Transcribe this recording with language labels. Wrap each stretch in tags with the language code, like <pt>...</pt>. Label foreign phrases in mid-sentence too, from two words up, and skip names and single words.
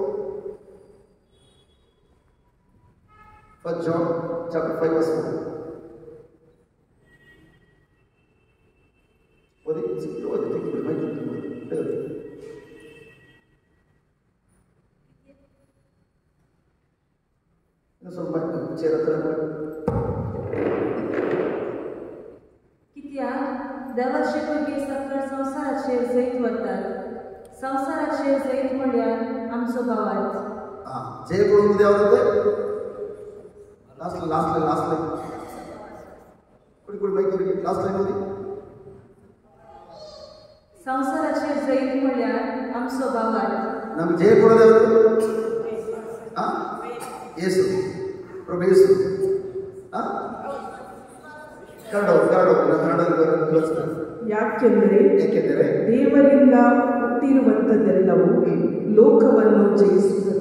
<en>1 John chapter 5:4.</en> <kn>ಓದಿ ತೆಗೆದುಕೊಳ್ಳಿ, ಮೈಕ್ ತೆಗೆದುಕೊಳ್ಳಿ. ಇನ್ನು ಸ್ವಲ್ಪ ಚೇರ್ ಹತ್ರ</kn> <kok>कित्याक देवाचे भुरगे सकल संवसाराचेर जैत वतात. संवसाराचेर जैत म्हणल्यार आमचो भावार्थ.</kok> <kn>ಜಯ ಕೊಡುವುದು ಯಾವುದಂತೆ</kn> <en>last line</en> <kn>ಕುಡಿ ಮೈಕ್</kn> <en>last line</en> <kn>ಓದಿ.</kn> <kok>संवसाराचेर जैत म्हणल्यार आमचो भावार्थ.</kok> <kn>ನಮ್ಗೆ ಜಯ ಕೊಡೋದು ಯಾವುದು? ಯೇಸು ಪ್ರಭು ಯೇಸು. ಯಾಕೆಂದರೆ ಏಕೆಂದರೆ ದೇವರಿಂದ ಹುಟ್ಟಿರುವಂಥದ್ದೆಲ್ಲವೂ ಲೋಕವನ್ನು ಜಯಿಸುತ್ತದೆ.</kn>